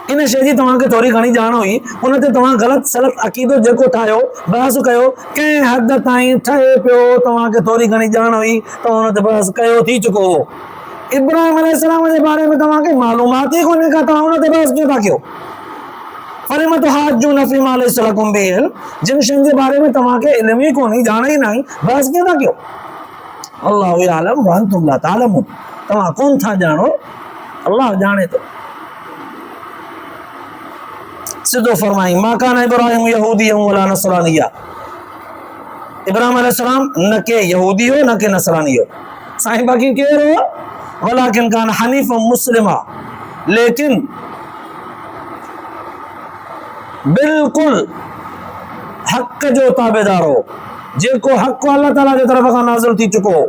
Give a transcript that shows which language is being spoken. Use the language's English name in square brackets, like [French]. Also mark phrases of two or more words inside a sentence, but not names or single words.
[Sindhi] इन शइ जी तव्हांखे थोरी घणी ॼाण हुई, उन ते तव्हां ग़लति सलत अक़ीदो जेको ठाहियो, बहस कयो, कंहिं हद ताईं ठहे पियो, तव्हांखे थोरी घणी ॼाण हुई, तव्हां हुन ते बहस कयो, थी चुको हो। इब्राहिम अलैहिस्सलाम जे बारे में तव्हांखे मालूमात ई कोन्हे का, तव्हां हुन ते बहस कीअं था कयो? [Arabic] فلم تحاجون فيما ليس لكم به علم, [Sindhi] जिन शयुनि जे बारे में तव्हांखे इल्म ई कोन्हे, ॼाण ई नाहे, बहस कीअं था कयो? [Arabic] الله يعلم وأنتم لا تعلمون, [Sindhi] तव्हां कोन था ॼाणो, अल्लाह ॼाणे थो। सिधो फरमाई, [Arabic] ما كان إبراهيم يهوديا ولا نصرانيا, [Sindhi] इब्राहिम अलैहिस्सलाम न के यहूदी हो न के नसरानी हो। साईं बाकी केर हो? [Arabic] ولكن كان حنيفا مسلما, [Sindhi] लेकिन बिल्कुल हक जो ताबेदार हो, जेको हक अल्लाह ताला जे तरफ खां नाज़िल थी चुको हो।